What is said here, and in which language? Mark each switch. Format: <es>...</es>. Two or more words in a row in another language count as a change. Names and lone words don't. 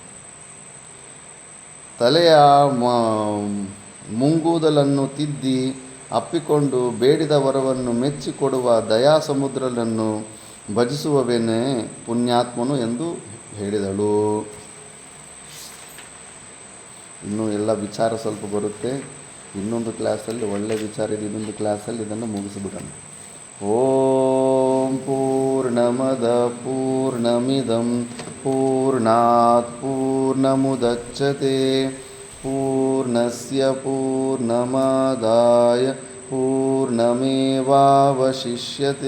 <kn>ತಲೆಯ ಮುಂಗೂದಲನ್ನು ತಿದ್ದಿ ಅಪ್ಪಿಕೊಂಡು ಬೇಡಿದ ವರವನ್ನು ಮೆಚ್ಚಿಕೊಡುವ ದಯಾ ಸಮುದ್ರನನ್ನು ಭಜಿಸುವವೇನೇ ಪುಣ್ಯಾತ್ಮನು ಎಂದು ಹೇಳಿದಳು. ಇನ್ನೂ ಎಲ್ಲ ವಿಚಾರ ಸ್ವಲ್ಪ ಬರುತ್ತೆ. ಇನ್ನೊಂದು ಕ್ಲಾಸಲ್ಲಿ ಒಳ್ಳೆಯ ವಿಚಾರ ಇದೆ. ಇನ್ನೊಂದು ಕ್ಲಾಸಲ್ಲಿ ಇದನ್ನು ಮುಗಿಸಿಬಿಡೋಣ.</kn> <sa>ಓಂ ಪೂರ್ಣಮದ ಪೂರ್ಣಮಿದಂ ಪೂರ್ಣಾತ್ ಪೂರ್ಣಮುದಚ್ಯತೆ ಪೂರ್ಣಸ್ಯ ಪೂರ್ಣಮಾದಾಯ ಪೂರ್ಣಮೇವಾವಶಿಷ್ಯತೆ.</sa>